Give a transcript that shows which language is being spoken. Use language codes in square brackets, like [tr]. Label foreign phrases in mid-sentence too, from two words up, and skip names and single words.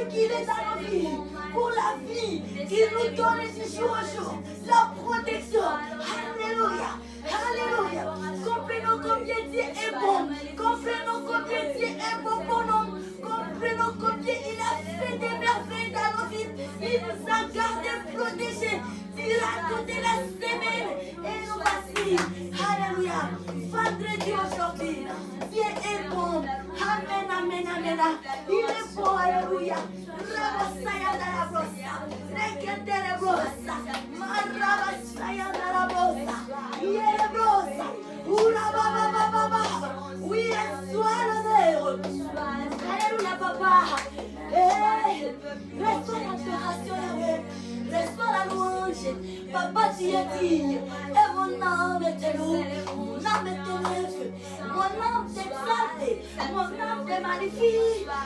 [fr] qu'il est dans nos vies, pour la vie qu'il nous donne du jour au jour, la protection, alléluia, alléluia, comprenons combien Dieu est bon, comprenons combien Dieu est bon pour nous, comprenons combien il a fait des merveilles dans nos vies, il nous a gardés, protégés, durant toute la semaine, et nous voici aujourd'hui. Alléluia. Vendredi aujourd'hui. Dieu est bon. Amen, amen, amen. Il est bon, alléluia. Rabasaya de la brosa. Rekete de brosa. Marabasaya de la brosa. Yere brosa. Ura baba baba baba. Oui, reçois l'honneur. Alléluia, papa. Reçois l'adoration, Yahweh. Reçois la louange. Papa, tu es digne. Et mon âme est louée. Mon âme est élevée. Mon âme t'exalte. Mon âme te magnifie.